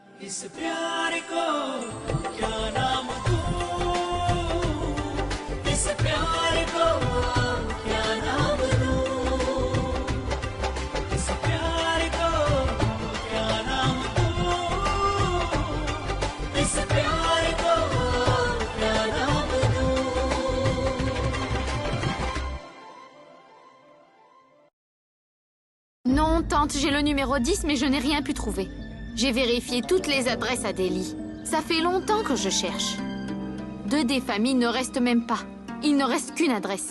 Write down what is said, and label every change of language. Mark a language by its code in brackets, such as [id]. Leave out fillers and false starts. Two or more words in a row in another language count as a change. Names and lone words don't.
[hi] इस प्यार को क्या नाम दूं, इस प्यार को क्या नाम दूं, इस प्यार को क्या नाम दूं, इस प्यार को क्या नाम दूं। [fr] Non, tante, j'ai le numéro 10, mais je n'ai rien pu trouver. J'ai vérifié toutes les adresses à Delhi. Ça fait longtemps que je cherche. Deux des familles ne restent même pas. Il ne reste qu'une adresse.